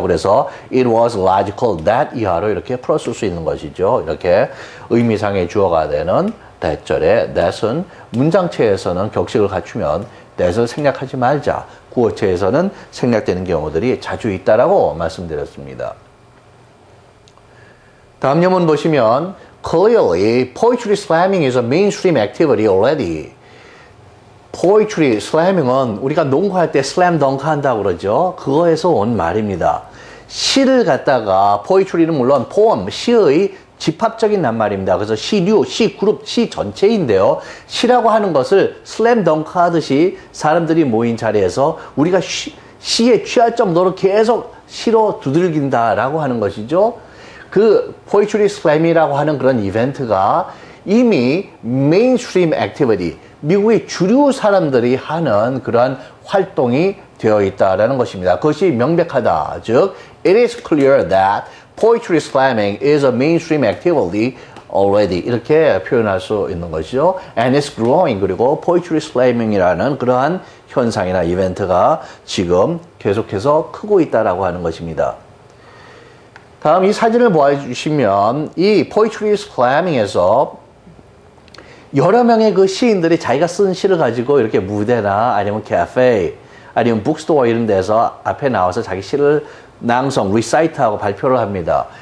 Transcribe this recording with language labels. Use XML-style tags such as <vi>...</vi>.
<ko>그래서</ko> <en>it was logical that</en> <ko>이하로 이렇게 풀었을 수 있는 것이죠. 이렇게 의미상의 주어가 되는 that절에 that은 문장체에서는 격식을 갖추면 that을 생략하지 말자. 구어체에서는 생략되는 경우들이 자주 있다라고 말씀드렸습니다. 다음 예문 보시면</ko> <en>clearly poetry slamming is a mainstream activity already.</en> <ko>poetry slamming은 우리가 농구할 때 slam dunk 한다고 그러죠. 그거에서 온 말입니다. 시를 갖다가 poetry는 물론 poem, 시의 집합적인 낱말입니다. 그래서 시류, 시그룹, 시 전체인데요. 시라고 하는 것을 slam dunk 하듯이 사람들이 모인 자리에서 우리가 시에 취할 정도로 계속 시로 두들긴다라고 하는 것이죠. 그 poetry slam이라고 하는 그런 이벤트가 이미 mainstream activity, 미국의 주류 사람들이 하는 그러한 활동이 되어 있다라는 것입니다. 그것이 명백하다. 즉,</ko> <en>it is clear that poetry slamming is a mainstream activity already.</en> <ko>이렇게 표현할 수 있는 것이죠.</ko> <en>And it's growing.</en> <ko>그리고 poetry slamming이라는 그러한 현상이나 이벤트가 지금 계속해서 크고 있다라고 하는 것입니다. 다음 이 사진을 보여주시면 이 poetry slamming에서 여러 명의 그 시인들이 자기가 쓴 시를 가지고 이렇게 무대나 아니면 카페 아니면 북스토어 이런 데서 앞에 나와서 자기 시를 낭송, 리사이트하고 발표를 합니다.</ko>